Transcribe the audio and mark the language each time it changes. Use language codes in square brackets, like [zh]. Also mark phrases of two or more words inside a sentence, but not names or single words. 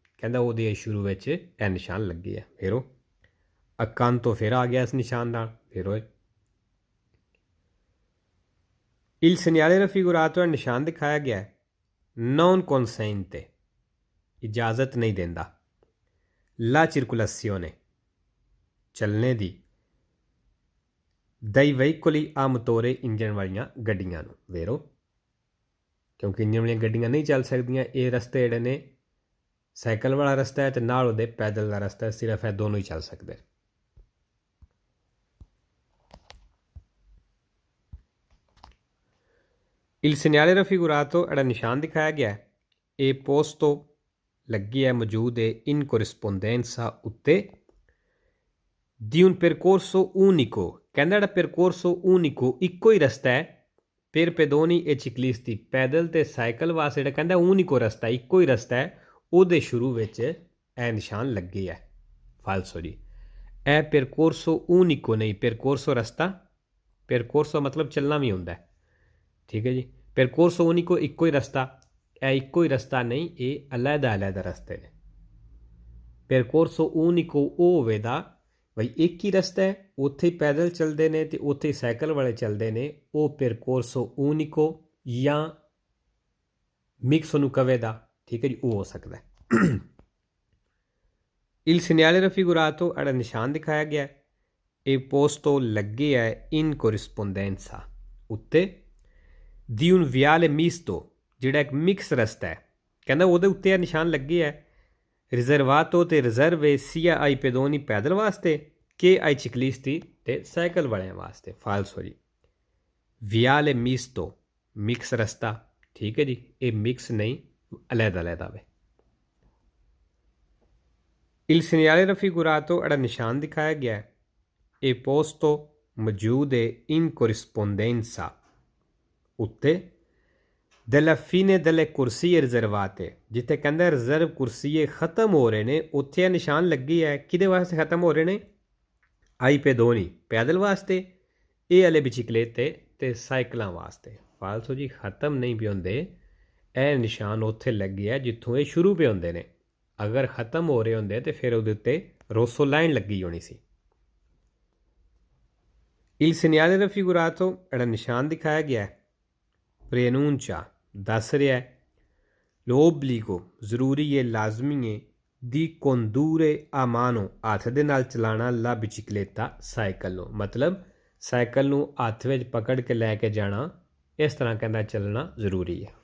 [pa] ਕਹਿੰਦਾ ਉਹਦੇ ਸ਼ੁਰੂ ਵਿੱਚ ਇਹ ਨਿਸ਼ਾਨ ਲੱਗੇ ਹੈ। ਵੇਰੋ ਅਕਾਂਤੋ ਫਿਰ ਆ ਗਿਆ ਇਸ ਨਿਸ਼ਾਨ ਨਾਲ। ਵੇਰੋ [it] Il segnale raffigurato [pa] ਨਿਸ਼ਾਨ ਦਿਖਾਇਆ ਗਿਆ [it] non consente [pa] ਇਜਾਜ਼ਤ ਨਹੀਂ ਦਿੰਦਾ [it] la circolazione [pa] ਚੱਲਣੇ ਦੀ [it] dai veicoli a motore [pa] ਇੰਜਣ ਵਾਲੀਆਂ ਗੱਡੀਆਂ ਨੂੰ। ਵੇਰੋ ਕਿਉਂਕਿ ਇੰਜਣ ਵਾਲੀਆਂ ਗੱਡੀਆਂ ਨਹੀਂ ਚੱਲ ਸਕਦੀਆਂ। ਇਹ ਰਸਤੇ ਜਿਹੜੇ ਨੇ ਸਾਈਕਲ ਵਾਲਾ ਰਸਤਾ ਹੈ ਤੇ ਨਾਲ ਉਹਦੇ ਪੈਦਲ ਦਾ ਰਸਤਾ ਸਿਰਫ ਇਹ ਦੋਨੋਂ ਹੀ ਚੱਲ ਸਕਦੇ। [it] Il segnale raffigurato [pa] ਜਿਹੜਾ ਨਿਸ਼ਾਨ ਦਿਖਾਇਆ ਗਿਆ ਇਹ ਪੋਸਟੋ ਲੱਗੀ ਹੈ ਮੌਜੂਦ ਹੈ [it] in corrispondenza [pa] ਉੱਤੇ [it] di un percorso unico [pa] ਕਹਿੰਦਾ ਜਿਹੜਾ [it] percorso unico [pa] ਇੱਕੋ ਹੀ ਰਸਤਾ ਹੈ [it] per pedoni e ciclisti [pa] ਪੈਦਲ ਤੇ ਸਾਈਕਲ ਵਾਸਤੇ ਜਿਹੜਾ ਕਹਿੰਦਾ unico ਰਸਤਾ ਇੱਕੋ ਹੀ ਰਸਤਾ ਹੈ ਉਹਦੇ ਸ਼ੁਰੂ ਵਿੱਚ ਇਹ ਨਿਸ਼ਾਨ ਲੱਗੇ ਹੈ। ਫਾਲਸੋ ਜੀ। ਇਹ [it] percorso unico [pa] ਨਹੀਂ percorso ਰਸਤਾ percorso ਮਤਲਬ ਚੱਲਣਾ ਵੀ ਹੁੰਦਾ ਹੈ। ਠੀਕ ਹੈ ਜੀ। [it] percorso unico [pa] ਇੱਕੋ ਹੀ ਰਸਤਾ ਇਹ ਇੱਕੋ ਹੀ ਰਸਤਾ ਨਹੀਂ ਇਹ ਅਲੱਗ-ਅਲੱਗ ਰਸਤੇ ਨੇ। [it] percorso unico [pa] ਉਹ ਹੋਵੇਗਾ ਬਈ ਇੱਕ ਹੀ ਰਸਤਾ ਹੈ ਉੱਥੇ ਹੀ ਪੈਦਲ ਚੱਲਦੇ ਨੇ ਤੇ ਉੱਥੇ ਹੀ ਸਾਈਕਲ ਵਾਲੇ ਚੱਲਦੇ ਨੇ ਉਹ [it] percorso unico [pa] ਜਾਂ ਮਿਕਸ ਉਹਨੂੰ ਕਵੇਗਾ। ਠੀਕ ਹੈ ਜੀ। ਉਹ ਹੋ ਸਕਦਾ ਹੈ। [it] Il segnale raffigurato [pa] ਜਿਹੜਾ ਨਿਸ਼ਾਨ ਦਿਖਾਇਆ ਗਿਆ ਇਹ ਪੋਸਟੋ ਲੱਗੇ ਹੈ [it] in corrispondenza [pa] ਉੱਤੇ [it] di un viale misto [pa] ਜਿਹੜਾ ਇੱਕ ਮਿਕਸ ਰਸਤਾ ਹੈ। ਕਹਿੰਦਾ ਉਹਦੇ ਉੱਤੇ ਇਹ ਨਿਸ਼ਾਨ ਲੱਗੇ ਹੈ ਰਿਜ਼ਰਵਾਤੋ ਤੇ ਰਿਜ਼ਰਵ ਹੈ [it] sia ai pedoni [pa] ਪੈਦਲ ਵਾਸਤੇ ਕਿ [it] ai ciclisti [pa] ਤੇ ਸਾਈਕਲ ਵਾਲਿਆਂ ਵਾਸਤੇ। ਫਾਲਸੋ ਜੀ। [it] viale misto [pa] ਮਿਕਸ ਰਸਤਾ। ਠੀਕ ਹੈ ਜੀ। ਇਹ ਮਿਕਸ ਨਹੀਂ ਅਲੱਗ-ਅਲੱਗ ਆਵੇ। [it] Il segnale raffigurato [pa] ਜਿਹੜਾ ਨਿਸ਼ਾਨ ਦਿਖਾਇਆ ਗਿਆ ਇਹ ਪੋਸਟੋ ਮੌਜੂਦ ਹੈ [it] in corrispondenza [pa] ਉੱਤੇ [it] della fine delle corsie riservate [pa] ਜਿੱਥੇ ਕਹਿੰਦਾ ਰਿਜ਼ਰਵ ਕੁਰਸੀਏ ਖਤਮ ਹੋ ਰਹੇ ਨੇ ਉੱਥੇ ਇਹ ਨਿਸ਼ਾਨ ਲੱਗੀ ਹੈ ਕਿਹਦੇ ਵਾਸਤੇ ਖਤਮ ਹੋ ਰਹੇ ਨੇ [it] ai pedoni [pa] ਪੈਦਲ ਵਾਸਤੇ ਇਹ ਵਾਲੇ biciclette ਤੇ ਸਾਈਕਲਾਂ ਵਾਸਤੇ। ਫਾਲਸੋ ਜੀ। ਖਤਮ ਨਹੀਂ ਵੀ ਹੁੰਦੇ ਇਹ ਨਿਸ਼ਾਨ ਉੱਥੇ ਲੱਗੇ ਹੈ ਜਿੱਥੋਂ ਇਹ ਸ਼ੁਰੂ ਪੇ ਹੁੰਦੇ ਨੇ। ਅਗਰ ਖਤਮ ਹੋ ਰਹੇ ਹੁੰਦੇ ਤੇ ਫਿਰ ਉਹਦੇ ਉੱਤੇ ਰੋਸੋ ਲਾਈਨ ਲੱਗੀ ਹੋਣੀ ਸੀ। [it] Il segnale raffigurato [pa] ਜਿਹੜਾ ਨਿਸ਼ਾਨ ਦਿਖਾਇਆ ਗਿਆ ਪ੍ਰੇਨੂncia ਦੱਸ ਰਿਹਾ ਲੋਬਲੀਗੋ ਜ਼ਰੂਰੀ ਹੈ, ਲਾਜ਼ਮੀ ਹੈ। [it] di condurre a mano [pa] ਹੱਥ ਦੇ ਨਾਲ ਚਲਾਉਣਾ, [it] la bicicletta [pa] ਸਾਈਕਲ ਨੂੰ, ਮਤਲਬ ਸਾਈਕਲ ਨੂੰ ਹੱਥ ਵਿੱਚ ਪਕੜ ਕੇ ਲੈ ਕੇ ਜਾਣਾ, ਇਸ ਤਰ੍ਹਾਂ ਕਹਿੰਦਾ ਚੱਲਣਾ ਜ਼ਰੂਰੀ ਹੈ।